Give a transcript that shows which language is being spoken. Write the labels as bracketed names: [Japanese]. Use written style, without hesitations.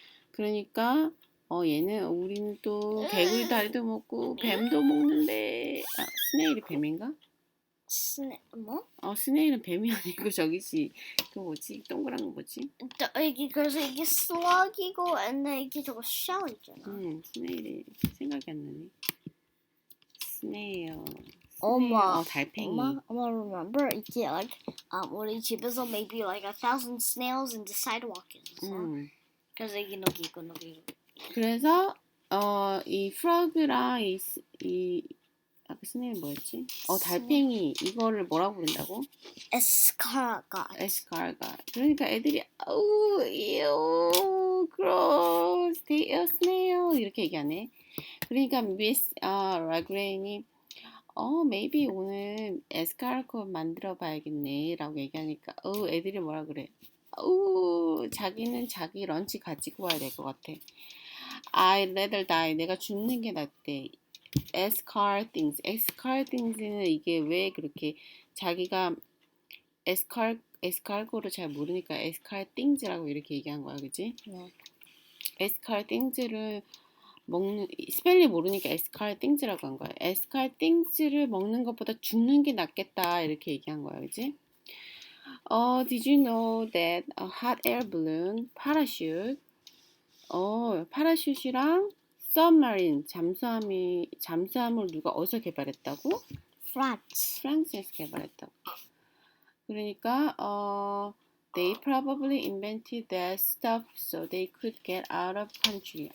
[Korean] 그러니까 얘는 우리는 또 개구리 다리도 먹고 뱀도 먹는데 스네일이 뱀인가? 뭐? 스네일은 뱀이 아니고 저기지 그 뭐지? 동그란 거 뭐지? 이게 그래서 이게 slug이고 근데 이게 저거 shell 있잖아. 스네일이 생각이 안 나네. 스네일. 엄마. 달팽이. 엄마 [English] remember [Korean] 이게 [English] like [Korean] 우리 집에서 [English] maybe like 1,000 snails in the sidewalk [Korean] 있었어. 그래서 이게 녹이고. 그래서 이 프로그랑 이 아까 스네일 뭐였지? 달팽이 이거를 뭐라고 부른다고? 에스카르가. 그러니까 애들이 [English] ew, gross, they are snail [Korean] 이렇게 얘기하네. 그러니까 미스 라그레인이 maybe 오늘 에스카르고 만들어 봐야겠네 라고 얘기하니까 애들이 뭐라 그래? 자기는 자기 런치 가지고 와야 될 것 같아. [English] I'd rather die. [Korean] 내가 죽는 게 낫대. escarthings는 이게 왜 그렇게 자기가 escargo를 잘 모르니까 escarthings라고 이렇게 얘기한 거야, 그지? 네. escarthings를 먹는 스펠링 모르니까 escarthings라고 한 거야. escarthings를 먹는 것보다 죽는 게 낫겠다 이렇게 얘기한 거야, 그지? [English] Did you know that a hot air balloon, parachute, [Korean] 파라슈트랑 [English] submarine, [Korean] 잠수함을 누가 어디서 개발했다고? 프랑스에서 개발했다고. [English] 그러니까 they probably invented that stuff so they could get out of country.